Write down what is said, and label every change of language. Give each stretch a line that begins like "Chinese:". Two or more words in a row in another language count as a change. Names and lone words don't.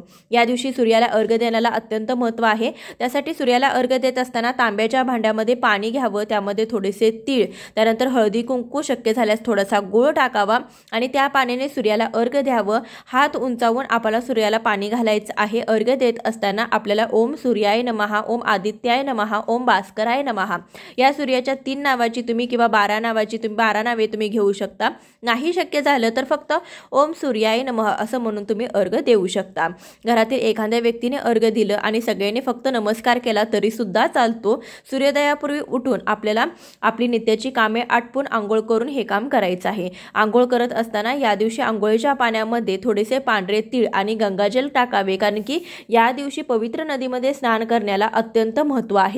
Marathi: या दिवशी सूर्याला अर्घ्य देण्याला अत्यंत महत्त्व आहे. त्यासाठी सूर्याला अर्घ्य देत असताना तांब्याच्या भांड्यामध्ये पाणी घ्यावं, त्यामध्ये थोडेसे तीळ, त्यानंतर हळदी कुंकू, शक्य झाल्यास थोडासा गूळ टाकावा आणि त्या पाण्याने सूर्याला अर्घ्य द्यावं. हात उंचावून आपल्याला सूर्याला पाणी घालायचं आहे. अर्घ्य देत असताना आपल्याला
Sanskrit: ओम सूर्याय नमः, ओम आदित्याय नमः, ओम भास्कराय नमः
Marathi: या सूर्याच्या 3 नावाची तुम्ही किंवा 12 नावे तुम्ही घेऊ शकता. नाही शक्य झालं तर फक्त
Sanskrit: ओम सूर्याय नमः
Marathi: असं म्हणून तुम्ही अर्घ्य देऊ शकता. घरातील एखाद्या व्यक्तीने अर्घ्य दिलं आणि सगळ्यांनी फक्त नमस्कार केला तरी सुद्धा चालतो. सूर्योदयापूर्वी उठून आपल्याला आपली नित्याची कामे आटपून आंघोळ करून हे काम करायचं आहे. आंघोळ करत असताना या दिवशी आंघोळीच्या पाण्यामध्ये थोडेसे पांढरे तीळ आणि गंगाजल टाकावे, कारण की या दिवशी पवित्र नदीमध्ये स्नान करण्याला अत्यंत महत्त्व आहे.